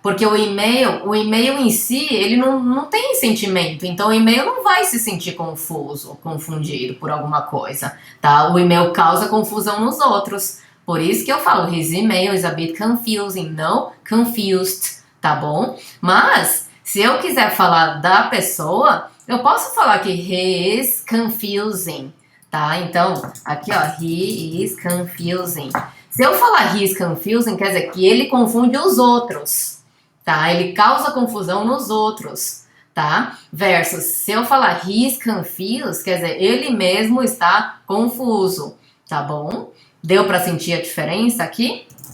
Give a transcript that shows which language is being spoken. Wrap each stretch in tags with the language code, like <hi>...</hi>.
<pt>Porque o e-mail em si, ele não tem sentimento, então o e-mail não vai se sentir confuso, confundido por alguma coisa, tá? O e-mail causa confusão nos outros, por isso que eu falo</pt> <en>his email is a bit confusing,</en> <pt>não confused, tá bom? Mas, se eu quiser falar da pessoa, eu posso falar que</pt> <en>he is confusing,</en> <pt>tá? Então, aqui ó,</pt> <en>he is confusing.</en> <pt>Se eu falar</pt> <en>he is confusing,</en> <pt>quer dizer que ele confunde os outros, tá? Ele causa confusão nos outros, tá? Versus, se eu falar</pt> <en>he is confused,</en> <pt>quer dizer, ele mesmo está confuso, tá bom? Deu para sentir a diferença aqui?</pt>